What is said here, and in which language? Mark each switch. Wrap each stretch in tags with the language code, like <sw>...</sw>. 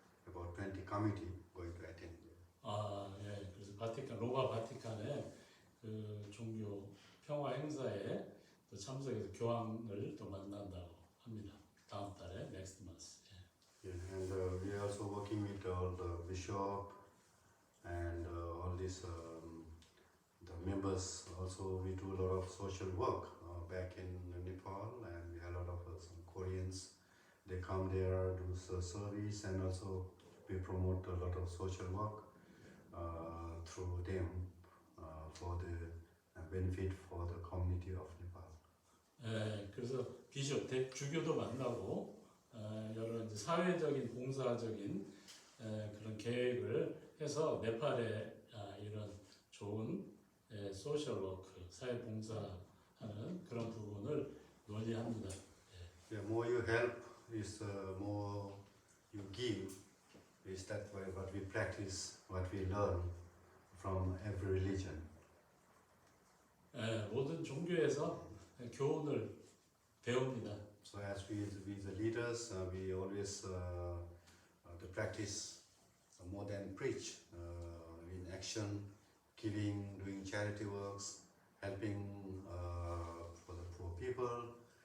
<en>About 20 committee going to attend.</en> <ko>예, 그래서 바티칸 로마 바티칸의 그 종교 평화 행사에 또 참석해서 교황을 또 만난다고 합니다. 다음 달에</ko> <en>next month.</en> <ko>예.</ko> <en>Yeah, and we are also working with all the bishop and all these the members. Also, we do a lot of social work back in Nepal, and we have a lot of some Koreans. They come there, do service, and also we promote a lot of social work through them for the benefit for the community of Nepal.</en> <ko>그래서 비숍, 주교도 만나고 여러 이제 사회적인 봉사적인 그런 계획을 해서 네팔에 이런 좋은 소셜 워크, 사회 봉사하는 그런 부분을 논의합니다.</ko> <en>The more you help, is more you give. Is that way what we practice, what we learn from every religion.</en> <ko>모든 종교에서 교훈을 배웁니다.</ko> <en>So as we the leaders, we always to practice more than preach in action, giving, doing charity works, helping for the poor people.</en>